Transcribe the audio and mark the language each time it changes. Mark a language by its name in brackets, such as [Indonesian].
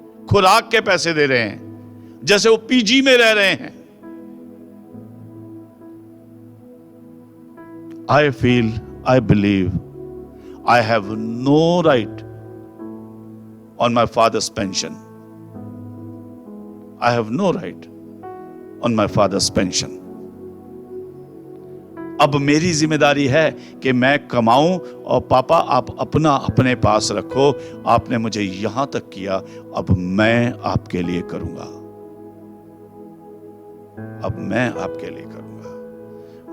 [Hindi] खुराक के पैसे दे रहे हैं जैसे वो पीजी में रह रहे हैं। [English] I feel, I believe I have no right on my father's pension. I have no right on my father's pension. [Hindi] अब मेरी जिम्मेदारी है कि मैं कमाऊं, और पापा आप अपना अपने पास रखो, आपने मुझे यहां तक किया, अब मैं आपके लिए करूंगा, अब मैं आपके लिए करूंगा।